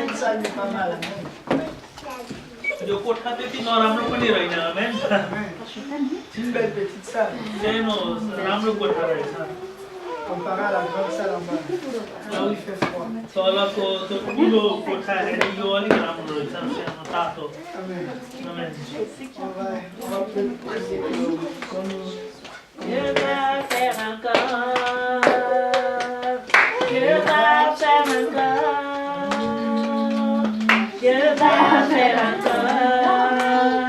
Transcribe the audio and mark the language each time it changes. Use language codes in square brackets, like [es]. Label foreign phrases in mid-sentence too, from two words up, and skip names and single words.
[fr] salle n'est pas mal. [ne] यो कोठा त्यति नराम्रो पनि रहेन आमेन [fr] C'est une belle petite salle. [ne] सानो राम्रो कोठा रहेछ [fr] Comparé à la grande salle en bas. Là où il fait froid. [ne] तलको त्यो ठुलो कोठा हेर्ने यो अलिक राम्रो रहेछ सानो तातो [fr] Amen. [ne] आमेन [fr] On va peut-être prier pour nous. Dieu va faire encore. Dieu va faire encore. Dieu va faire encore.